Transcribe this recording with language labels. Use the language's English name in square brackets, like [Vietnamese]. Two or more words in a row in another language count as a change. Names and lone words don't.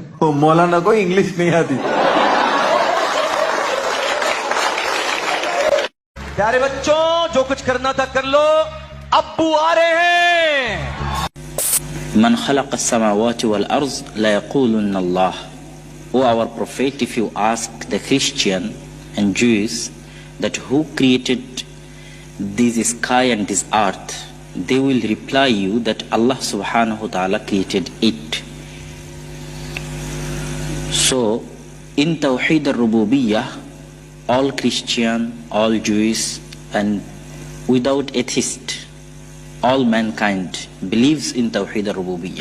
[Hindi] मौलाना को इंग्लिश नहीं आती। प्यारे बच्चों, जो कुछ करना था कर लो, अब्बू आ रहे हैं। [Arabic] من خلق السماوات والأرض ليقولن الله. [English] O our prophet, if you ask the Christian and Jews that who created this sky and this earth, they will reply you that Allah [Arabic] سبحانه وتعالى [English] created it. So in [Arabic] توحيد الربوبية, [English] all Christian, all Jews, and without atheist, all mankind believes in [Arabic] توحيد الربوبية.